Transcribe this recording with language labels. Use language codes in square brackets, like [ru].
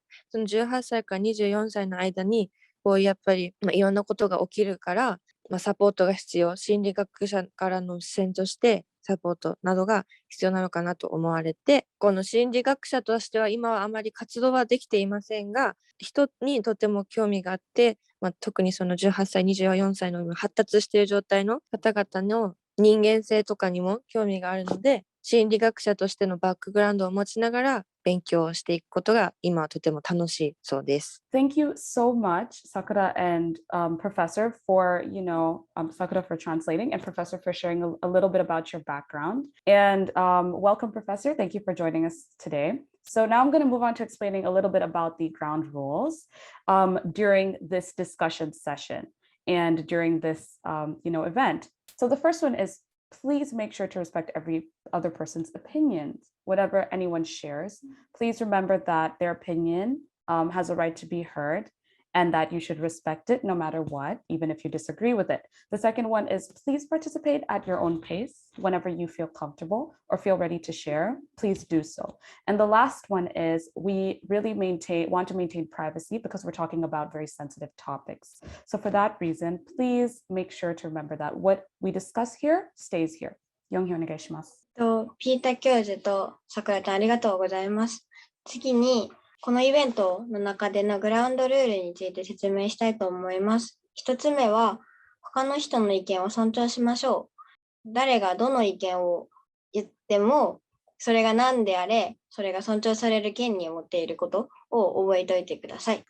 [ja] その18歳から24歳の間に、やっぱり、いろんなことが起きるから、サポートが必要、心理学者からの視線としてサポートなどが必要なのかなと思われて、この心理学者としては今はあまり活動はできていませんが、人にとても興味があって、特にその18歳、24歳の発達している状態の方々の人間性とかにも興味があるので、心理学者としてのバックグラウンドを持ちながら勉強をしていくことが今はとても楽しいそうです。 [en] Thank you so much, Sakura and Professor, for, Sakura for translating and Professor for sharing a little bit about your background. And welcome, Professor. Thank you for joining us today. So now I'm going to move on to explaining a little bit about the ground rules during this discussion session and during this, event. So the first one is, please make sure to respect every other person's opinions. Whatever anyone shares, please remember that their opinion has a right to be heard and that you should respect it no matter what, even if you disagree with it. The second one is, please participate at your own pace. Whenever you feel comfortable or feel ready to share, please do so. And the last one is, we really want to maintain privacy because we're talking about very sensitive topics. So for that reason, please make sure to remember that what we discuss here stays here. [ja] Young-hee, onegaishimasu. ピーター教授と桜ちゃんありがとうございます。次に、このイベントの中でのグラウンドルールについて説明したいと思います。一つ目は、他の人の意見を尊重しましょう。誰がどの意見を言っても、それが何であれ、それが尊重される権利を持っていることを覚えておいてください。